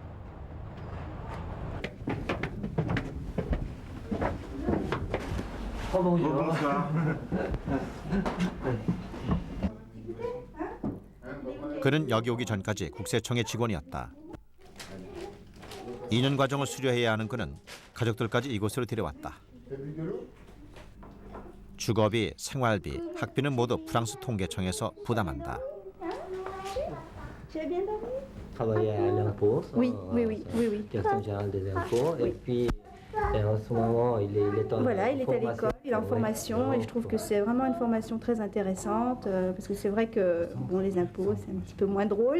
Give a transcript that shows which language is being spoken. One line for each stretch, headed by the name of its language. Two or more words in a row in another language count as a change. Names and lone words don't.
Korean: 그는 여기 오기 전까지 국세청의 직원이었다. 2년 과정을 수료해야 하는 그는 가족들까지 이곳으로 데려왔다. 주거비, 생활비, 학비는 모두 프랑스 통계청에서 부담한다.
French: Oui, oui, oui, oui, oui. Direction générale des impôts. Et puis, en ce moment, il est en Voilà, il est à formation. l'école, il est en formation et je trouve que c'est vraiment une formation très intéressante parce que c'est vrai que bon, les impôts, c'est un petit peu moins drôle.